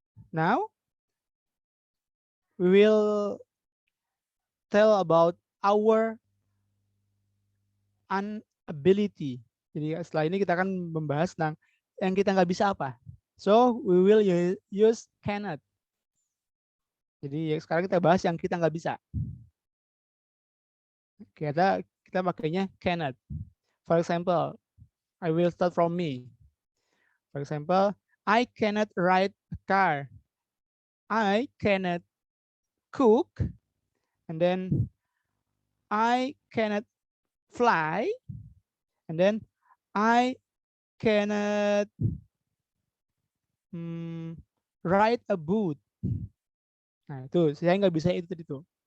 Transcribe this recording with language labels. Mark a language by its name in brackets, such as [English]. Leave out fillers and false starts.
[English] Now, we will tell about our inability. [Indonesian] Jadi setelah ini kita akan membahas tentang yang kita nggak bisa apa. [English] So, we will use cannot. [Indonesian] Jadi sekarang kita bahas yang kita nggak bisa. Kita pakainya cannot. [English] For example, I will start from me. For example, I cannot ride a car. I cannot cook. And then I cannot fly. And then I cannot ride a boat. [Indonesian] Nah, itu saya nggak bisa itu tadi tuh.